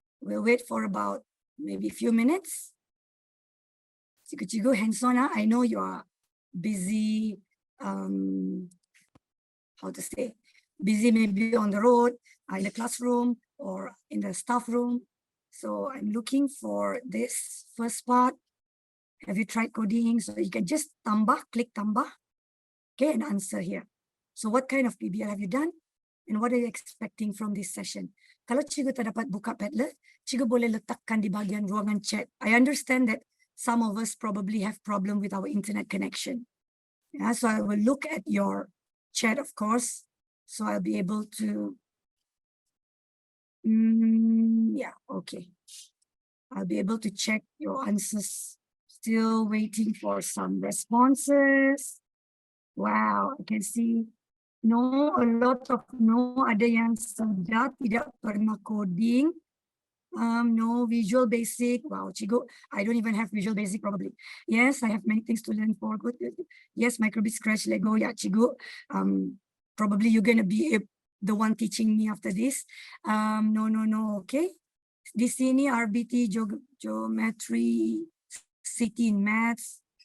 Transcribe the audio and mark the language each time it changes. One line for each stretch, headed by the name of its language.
English: We'll wait for about maybe a few minutes. Cikgu-cikgu hands-on, I know you are busy, how to say, busy maybe on the road, in the classroom or in the staff room. So I'm looking for this first part. Have you tried coding? So you can just click tambah, okay, and answer here. So what kind of PBL have you done? And what are you expecting from this session?
Malay: Kalau cikgu tak dapat buka Padlet, cikgu boleh letakkan di bahagian ruangan chat.
English: I understand that some of us probably have problem with our internet connection. Yeah, so I will look at your chat, of course. So I'll be able to, yeah, okay. I'll be able to check your answers. Still waiting for some responses. Wow, I can see no, a lot of no,
Malay: ada yang sudah tidak pernah coding.
English: No, Visual Basic. Wow, cikgu, I don't even have Visual Basic probably. Yes, I have many things to learn for. Good. Yes, Microbit, Scratch, Lego. Yeah, cikgu. Probably you're gonna be the one teaching me after this. No. Okay. Di sini RBT, Geometry, CT in Maths.